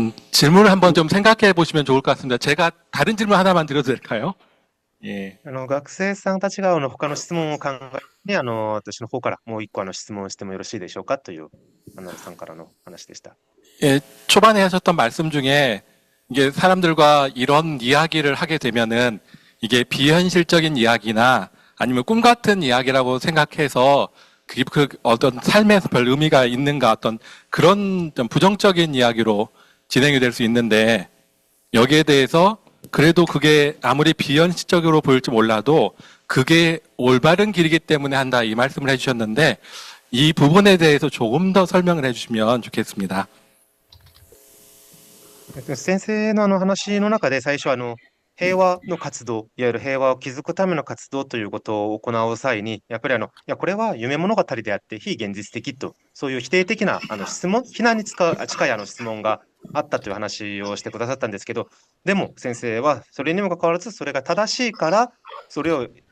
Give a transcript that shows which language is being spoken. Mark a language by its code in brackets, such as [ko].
[ko] 질문을 한번 좀 생각해 보시면 좋을 것 같습니다. 제가 다른 질문 하나만 드려도 될까요? 예. [ja] 学生さんたちが他の質問を考えて、私の方からもう一個質問してもよろしいでしょうかという、さんからの話でした。 [ko] 예, 초반에 하셨던 말씀 중에 이게 사람들과 이런 이야기를 하게 되면은 이게 비현실적인 이야기나 아니면 꿈 같은 이야기라고 생각해서 그게 그 어떤 삶에서 별 의미가 있는가 어떤 그런 좀 부정적인 이야기로 진행이 될 수 있는데 여기에 대해서 그래도 그게 아무리 비현실적으로 보일지 몰라도 그게 올바른 길이기 때문에 한다 이 말씀을 해주셨는데 이 부분에 대해서 조금 더 설명을 해주시면 좋겠습니다. [ja] 先生の話の中で最初平和の活動、いわゆる平和を築くための活動ということを行う際に、やっぱりいや、これは夢物語であって非現実的と、そういう否定的な質問、非難に近い質問があったという話をしてくださったんですけど、でも先生はそれにもかかわらずそれが正しいから、それを